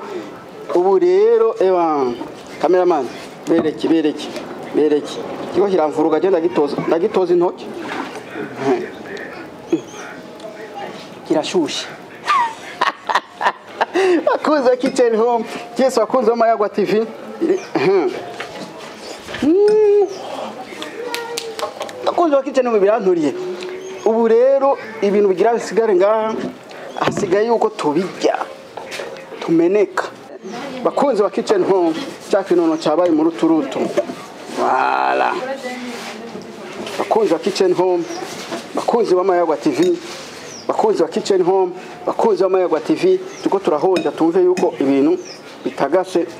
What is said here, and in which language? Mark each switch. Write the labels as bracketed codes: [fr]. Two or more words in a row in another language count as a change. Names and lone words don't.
[rn] Ubu rero cameraman bereke kiko kiramvuruga je ndagitoza intoki kirashushe bakunzi wa Kitchen Home, Yesu bakunzi wa Bayagwa TV bakunzi wa Kitchen Home biranturiye. Ubu rero ibintu bigira bisigare ngaha hasigaye yuko tubijya tumeneka. Bakunzi wa Kitchen Home, cya kinono cyabaye mu ruturutu. Voilà. Bakunzi wa Kitchen Home, bakunzi wa Mayagwa TV, bakunzi wa Kitchen Home, bakunzi wa Mayagwa TV, tuko turahonja tumve yuko ibintu bitagase.